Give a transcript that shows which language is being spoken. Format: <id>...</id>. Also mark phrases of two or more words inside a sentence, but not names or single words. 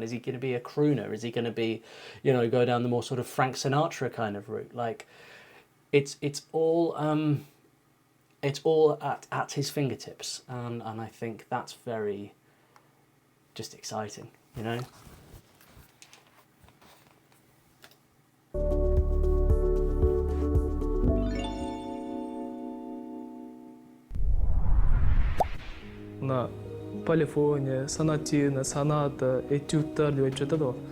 <en>Is he going to be a crooner? Is he going to be, you know, go down the more sort of Frank Sinatra kind of route? Like, it's all at his fingertips, and I think that's very just exciting, you know?</en> <kk>Мына полифония, сонатина, соната, этюдтар деп айтып жатады ғой.</kk>